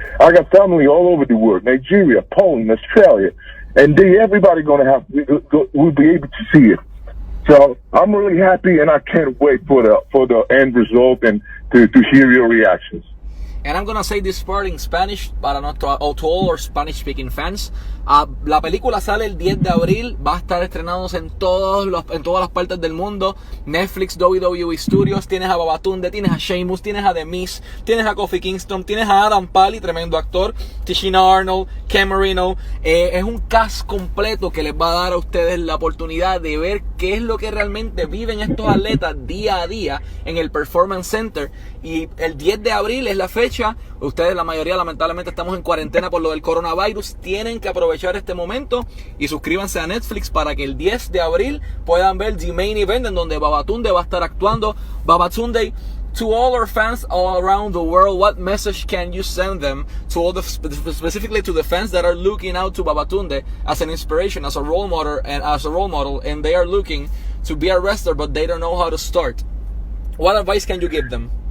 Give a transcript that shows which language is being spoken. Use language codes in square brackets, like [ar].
[en] I got family all over the world, Nigeria, Poland, Australia, and everybody will be able to see it. So I'm really happy, and I can't wait for the end result and to hear your reactions. And I'm gonna say this part in Spanish [es] para [en] to all our Spanish-speaking fans. [es] La película sale el 10 de abril, va a estar estrenándose en todas las partes del mundo. Netflix, WWE Studios, tienes a Babatunde, tienes a Sheamus, tienes a The Miz, tienes a Kofi Kingston, tienes a Adam Pally, tremendo actor, Tishina Arnold, Camerino. Es un cast completo que les va a dar a ustedes la oportunidad de ver qué es lo que realmente viven estos atletas día a día en el Performance Center. Y el 10 de abril es la fecha. Ustedes, la mayoría, lamentablemente estamos en cuarentena por lo del coronavirus. Tienen que aprovechar este momento y suscríbanse a Netflix para que el 10 de abril puedan ver The Main Event, en donde Babatunde va a estar actuando. [en] Babatunde, to all our fans all around the world, what message can you send them, to all specifically to the fans that are looking out to Babatunde as an inspiration, as a role model, and they are looking to be a wrestler but they don't know how to start? What advice can you give them?